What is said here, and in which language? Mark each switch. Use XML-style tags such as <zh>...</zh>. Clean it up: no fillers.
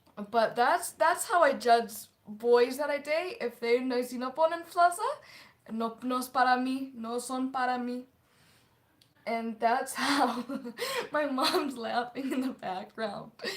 <en>But that's how I judge boys that I date.</en> <es>If si no ponen salsa, no es para mí, no son para mí.</es> <en>And that's how my mom's laughing in the background.</en>